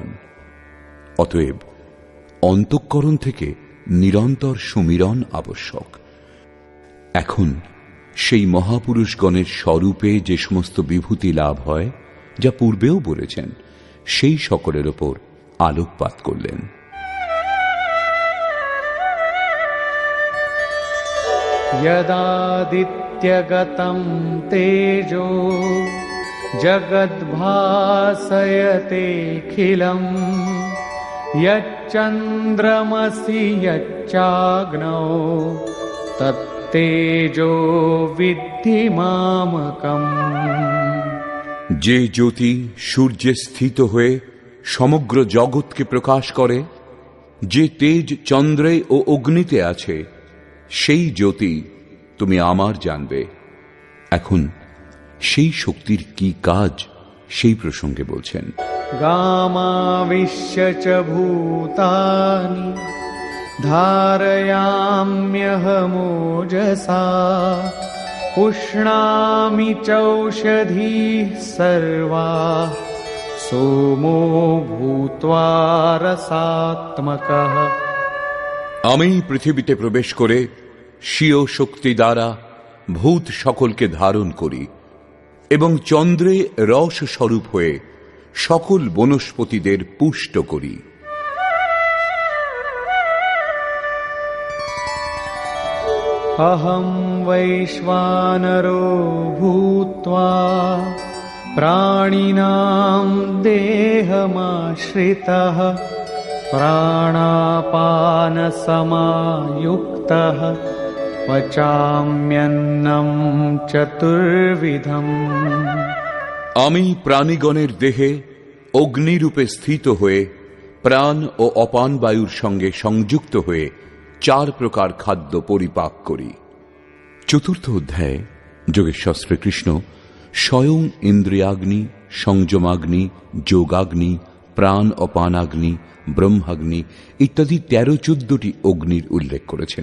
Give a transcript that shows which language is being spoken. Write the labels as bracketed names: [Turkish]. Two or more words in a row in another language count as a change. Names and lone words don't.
[Bangla] অতএব অন্তঃকরণ থেকে নিরন্তর সুমিরন আবশ্যক। এখন সেই মহাপুরুষগণের স্বরূপে যে সমস্ত বিভূতি লাভ হয়, যা পূর্বেও বলেছেন, সেই সকলের ওপর আলোকপাত করলেন। [Sanskrit] यदादित्यगतं तेजो जगद्भासयतेऽखिलं यच्चन्द्रमसि यच्चाग्नौ तत्तेजो विद्धि मामकम्। [Bangla] যে জ্যোতি সূর্যে স্থিত হয়ে সমগ্র জগৎকে প্রকাশ করে, যে তেজ চন্দ্রে ও অগ্নিতে আছে, সেই জ্যোতি তুমি আমার জানবে। এখন সেই শক্তির কি কাজ, সেই প্রসঙ্গে বলছেন, [Sanskrit] গামাবিশ্য চ ভূতানি ধারয়াম্যহমোজসা पुष्णामि चौषधीः सर्वाः सोमो भूत्वा रसात्मकः। [Bangla] আমি পৃথিবীতে প্রবেশ করে স্বীয় শক্তি দ্বারা ভূত সকলকে ধারণ করি এবং চন্দ্রে রস স্বরূপ হয়ে সকল বনস্পতিদের পুষ্ট করি। [Sanskrit] अहं वैश्वानरो भूत्वा प्राणिनां देहमाश्रितः प्राणापानसमायुक्तः पचाम्यन्नं चतुर्विधम्। [Bangla] আমি প্রাণীগণের দেহে অগ্নিরূপে স্থিত হয়ে প্রাণ ও অপান বায়ুর সঙ্গে সংযুক্ত হয়ে 4 প্রকার খাদ্য পরিপাক করি। চতুর্থ অধ্যায়ে যোগেশ্বর শ্রীকৃষ্ণ স্বয়ং ইন্দ্রিয়াগ্নি, সংযমাগ্নি, যোগাগ্নি, প্রাণ অপানাগ্নি, ব্রহ্মাগ্নি ইত্যাদি 13-14টি অগ্নির উল্লেখ করেছেন।